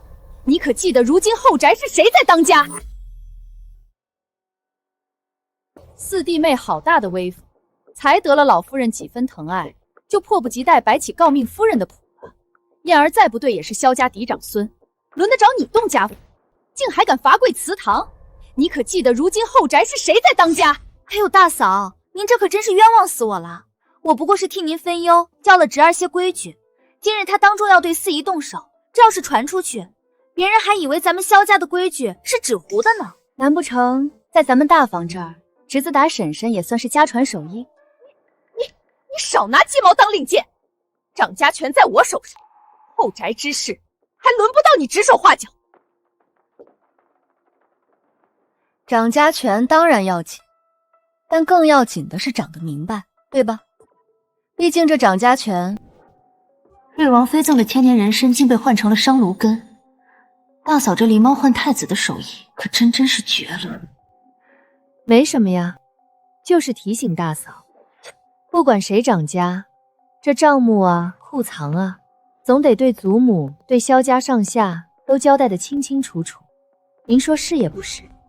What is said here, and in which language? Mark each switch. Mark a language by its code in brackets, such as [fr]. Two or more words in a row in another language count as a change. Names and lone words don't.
[zh] 你可記得如今後宅是誰在當家？四弟妹好大的威風，才得了老夫人幾分疼愛，就迫不及待擺起誥命夫人的譜了。燕兒再不對也是蕭家嫡長孫，輪得着你動家法？竟還敢罰跪祠堂？你可記得如今後宅是誰在當家？哎呦，大嫂，您這可真是冤枉死我了！我不過是替您分憂，教了侄兒些規矩。今日他當眾要對四姨動手，這要是傳出去，別人還以為咱們蕭家的規矩是紙糊的呢。難不成在咱們大房這兒，侄子打嬸嬸也算是家傳手藝？你少拿雞毛當令箭！掌家權在我手上，後宅之事還輪不到你指手畫腳。掌家權當然要緊，但更要緊的是長得明白，對吧？畢竟這掌家權，瑞王妃贈的千年人參竟被換成了商爐根，大嫂這狸貓換太子的手藝可真是絕了。没什么呀，就是提醒大嫂，不管谁掌家，这账目啊、库藏啊，总得对祖母、对萧家上下都交代得清清楚楚。您说是也不是？